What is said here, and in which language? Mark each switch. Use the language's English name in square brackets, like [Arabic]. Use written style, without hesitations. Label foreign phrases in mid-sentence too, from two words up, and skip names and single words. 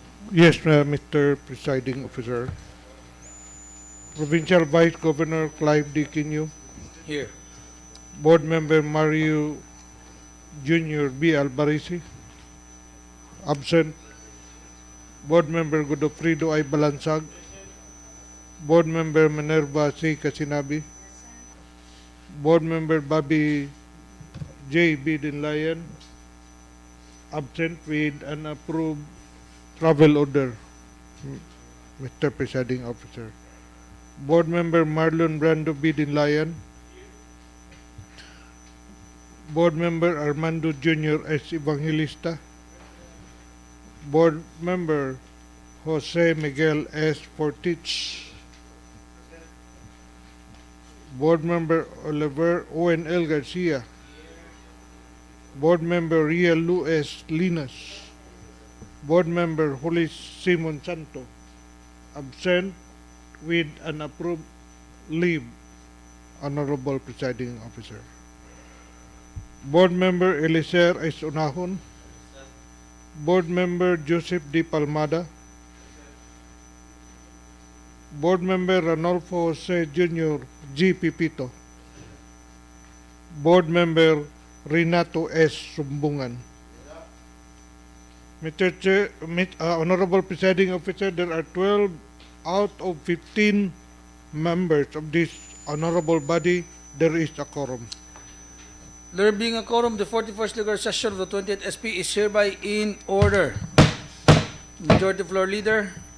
[English] Yes, Mr. Presiding Officer. Provincial Vice Governor Clive D. Quino, Here. Board Member Mario Jr. B. Albarisi, absent. Board Member Godofredo I. Balansag, Board Member Minerva C. Casinabi, Board Member Bobby J. B. Dinlayan, absent with an approved travel order, Mr. Presiding Officer. Board Member Marlon Brando B. Dinlayan, Board Member Armando Jr. S. Evangelista, Board Member Jose Miguel S. Fortich, Board Member Oliver Owen L. Garcia, Board Member Riel Luis Linas, Board Member Julis Simon Santo, absent with an approved leave, Honorable Presiding Officer. Board Member Eliser S. Unahon, Board Member Joseph D. Palmada, Board Member Ranolfo Jose Jr. G. Pipito, Board Member Renato S. Sumbungan. Honorable Presiding Officer, there are 12 out of 15 members of this honorable body. There is a quorum. There being a quorum, the 41st regular session of the 20th SP is hereby in order. Majority Floor Leader.